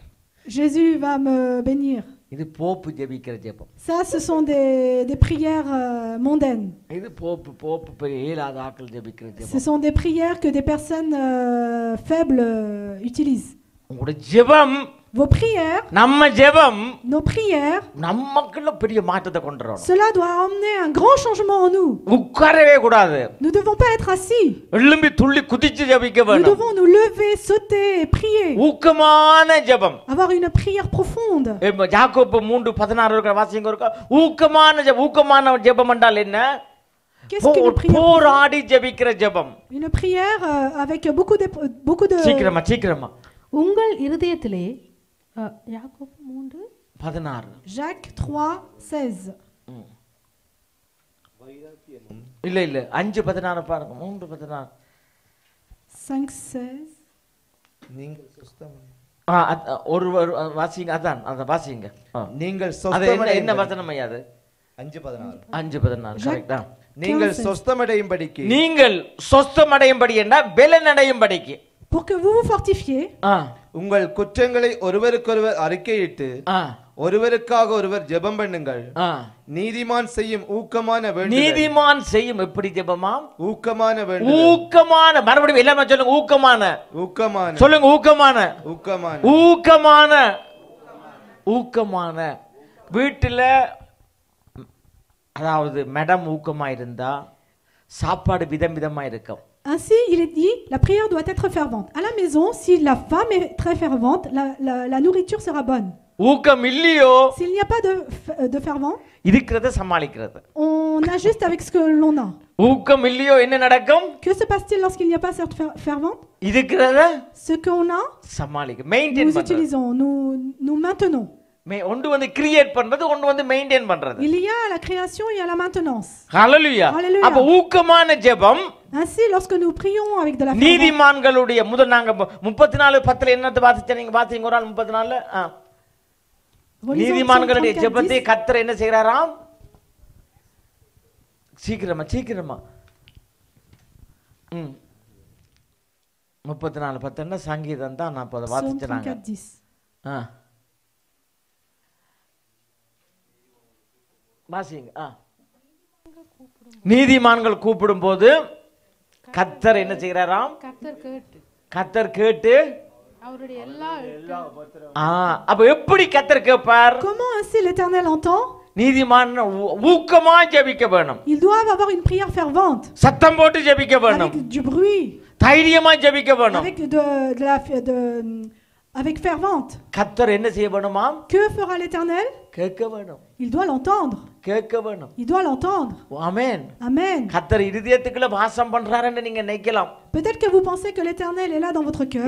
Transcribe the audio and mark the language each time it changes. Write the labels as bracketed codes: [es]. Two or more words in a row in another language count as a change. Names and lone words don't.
[fr] Jésus va me bénir. [ta] இது போப்பு ஜெபிக்கிற ஜெபம். [fr] Ça, ce sont des prières mondaines. [ta] இது போப்பு பெரிய ஏழாத ஆட்கள் ஜெபிக்கிற ஜெபம். [fr] Ce sont des prières que des personnes faibles utilisent. [ta] உங்களுடைய ஜெபம் [fr] Vos prières, [ta] நம்ம ஜெபம் [fr] nos prières, [ta] நமக்குள்ள பெரிய மாற்றத்தை கொண்டு வரணும். [fr] cela doit emmener un grand changement en nous. [ta] உட்காரவே கூடாது. [fr] Nous ne devons pas être assis. [ta] எழும்பி துள்ளி குதிச்சு ஜெபிக்க [fr] Nous [ta] வேணும். [fr] devons nous lever, sauter et prier. [ta] ஊக்கமான ஜெபம். [fr] Avoir une prière profonde. [ta] யாக்கோபு 3:16 இருக்க வாசிங்க இருக்க ஊக்கமான ஜெபம். ஊக்கமான ஜெபம் என்றால் என்ன? [fr] Qu'est-ce qu'une prière? [ta] போராடி ஜெபிக்கிற ஜெபம். [fr] Une prière avec beaucoup de [ta] சீக்கிரமா உங்கள் இருதயத்திலே யாக்கோபு 3:16 [fr] Jacques 3:16. [ta] இல்ல 5:16 பாருங்க. 3:16 5:16. நீங்கள் சொஸ்தம் ஒரு வாசிங்க. அத வாசிங்க. நீங்கள் என்ன வசனம் ஐயா அது? 5:16 கரெக்ட்டா? நீங்கள் சொஸ்தமடையும்படிக்கு நீங்கள் சொஸ்தமடையும்படி என்ன பெலனடையும்படிக்கு. [fr] Pour que vous vous fortifiez. [ta] உங்கள் குற்றங்களை ஒருவருக்கொருவர் அறிக்கையிட்டு ஒருவருக்காக ஒருவர் ஜெபம் பண்ணுங்கள். நீதிமான் செய்யும் ஊக்கமான வேண்டுதல். நீதிமான் செய்யும் எப்படி ஜெபமா? ஊக்கமான வேண்டுதல். ஊக்கமான மறுபடியும் எல்லாமே சொல்லுங்க. ஊக்கமான சொல்லுங்க. ஊக்கமான வீட்டுல அதாவது மேடம் ஊக்கமா இருந்தா சாப்பாடு விதமா இருக்கும். [fr] Ainsi, il est dit, la prière doit être fervente. À la maison, si la femme est très fervente, la nourriture sera bonne. [ta] ஊக்கம் இல்லையோ, [fr] s'il n'y a pas de fervent, [ta] இருக்கிறத சமாளிக்கிறது. [fr] On ajuste avec ce que l'on a. [ta] ஊக்கம் இல்லையோ என்ன நடக்கும்? [fr] Que se passe-t-il lorsqu'il n'y a pas cette fervente? [ta] இருக்கிறத [fr] ce qu'on a, [ta] சமாளிக்க மெயின்டெய்ன் [fr] nous utilisons, nous maintenons. [ta] ஒன்று வந்து கிரியேட் பண்றது, ஒன்று வந்து மெயின்டெய்ன் பண்றது. [fr] Il y a la création, il y a la maintenance. [ta] ஹalleluya. அப்ப ஊக்கமான ஜெபம். [fr] Ainsi, lorsque nous prions avec de la fervence. [ta] நீதிமான்களுடைய முதல் நாங்க 34:10 என்னத்தை வாசிச்சீங்க? நீங்க வாசிங்க ஒரு நாள் 34. நீதிமான்களுடைய ஜெபத்தை கர்த்தர் என்ன செய்றாராம்? சீக்கிரமா 34:10 சங்கீதம் தான். நான் இப்ப அதை வாசிச்சேன். வாசிங்க. நீதிமான்கள் கூப்பிடும் போது கர்த்தர் என்ன செய்கிறாராம்? கத்தர் கேட்டு அவருடைய எல்லா அப்ப எப்படி கத்தர் கேட்பார்? [fr] Comment ainsi l'Éternel entend? [ta] நீதிமான் ஊக்கமா ஜெபிக்க வேணும், [fr] Ils doivent avoir une prière fervente, [ta] சத்தம் போட்டு ஜெபிக்க வேணும், [fr] avec du bruit, [ta] தைரியமா ஜெபிக்க வேணும். [fr] avec fervente. [ta] கத்தர் என்ன செய்ய வேணுமாம்? [fr] Que fera l'Éternel? [ta] கேட்க வேணும், [fr] Il doit l'entendre. [ta] கேட்க வேணும். [fr] Il doit l'entendre. [ta] ஆமென். [fr] Amen. [ta] கத்தர் இருதயத்துக்குள்ள வாசம் பண்றாருன்னு நீங்க நினைக்கலாம். [fr] Peut-être que vous pensez que l'Éternel est là dans votre cœur.